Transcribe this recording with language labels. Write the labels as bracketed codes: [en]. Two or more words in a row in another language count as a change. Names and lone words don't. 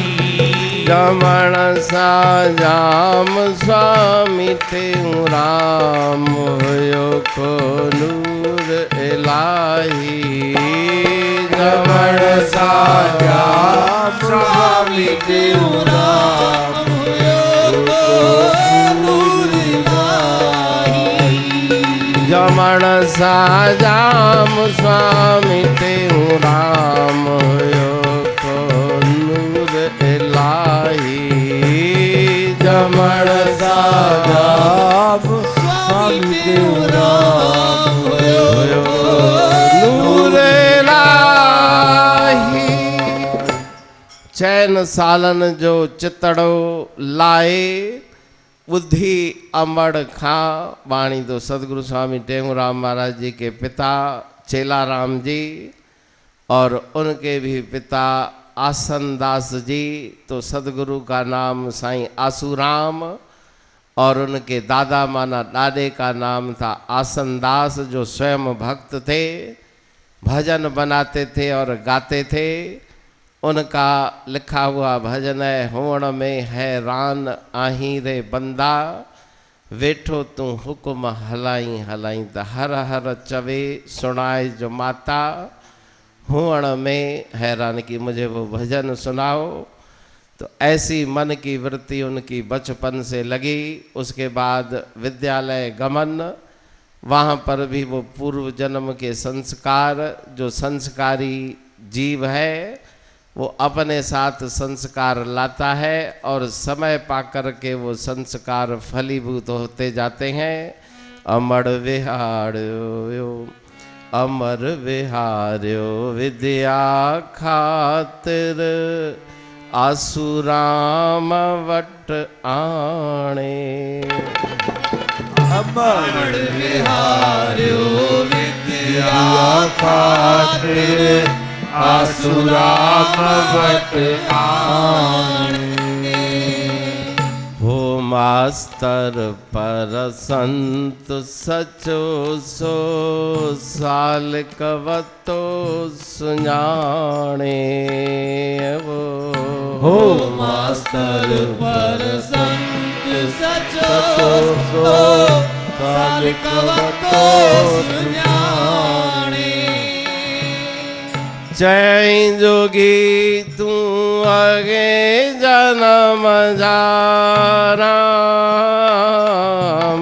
[sd] जमण सा जाम स्वामी ते राम होयो को नूर इलाही। जमण सा जाम स्वामी ते राम होयो को नूर इलाही। जमण सा जाम स्वामी ते राम होयो को नूर इलाही। जमण सा जाम स्वामी ते राम होयो नूर इलाही। चैन सालन जो चितड़ो लाए बुद्धि अमड़ खां। [hi] वाणी तो सदगुरु स्वामी टेऊराम महाराज जी के पिता चेलाराम जी और उनके भी पिता आसनदास जी। तो सदगुरु का नाम साईं आसूराम और उनके दादा माना दादे का नाम था आसनदास, जो स्वयं भक्त थे, भजन बनाते थे और गाते थे। उनका लिखा हुआ भजन है, [sd] होण में हैरान आही रे बंदा, वेठो तू हुक्म हलाई हलाई त हर हर चवे सुनाए जो माता हुअण में हैरान [hi] की मुझे वो भजन सुनाओ। तो ऐसी मन की वृत्ति उनकी बचपन से लगी। उसके बाद विद्यालय गमन, वहाँ पर भी वो पूर्व जन्म के संस्कार, जो संस्कारी जीव है वो अपने साथ संस्कार लाता है और समय पाकर के वो संस्कार फलीभूत होते जाते हैं। [sd] अमर विहार्यो अमर विहार्यो विद्या खातिर आसुराम वट आणे। अमर विहार्यो विद्या खातिर आसुराम वट आणे। हो मास्तर पर संत सचो सो साल कवतो सुञाणे। हो मास्तर पर संत सचो सो साल कवतो सुञाणे। जय जोगी तू आगे जन्म जा राम।